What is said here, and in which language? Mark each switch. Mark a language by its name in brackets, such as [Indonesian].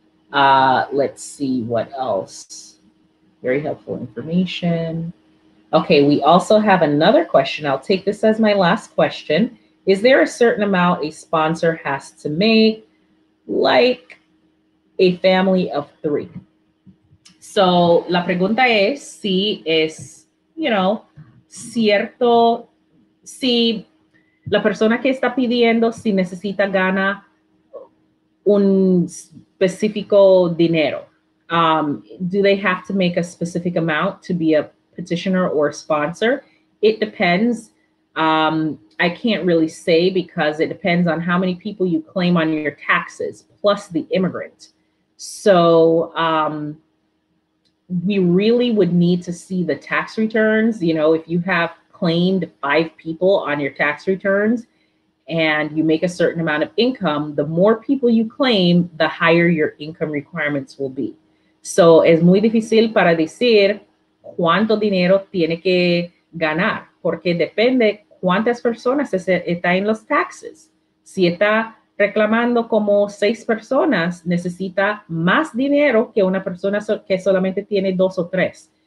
[English] Let's see what else. Very helpful information. Okay, we also have another question. I'll take this as my last question. Is there a certain amount a sponsor has to make, like a family of 3? [Spanish] So, la pregunta es si es, cierto, si la persona que está pidiendo, si necesita ganar un específico dinero. [English] Do they have to make a specific amount to be a petitioner or sponsor? It depends. I can't really say because it depends on how many people you claim on your taxes, plus the immigrant. So we really would need to see the tax returns. If you have claimed 5 people on your tax returns and you make a certain amount of income, the more people you claim, the higher your income requirements will be. [Spanish] So es muy difícil para decir cuánto dinero tiene que ganar, porque depende cuántas personas está en los taxes. Si está reclamando como 6 personas, necesita más dinero que una persona que solamente tiene 2 o 3.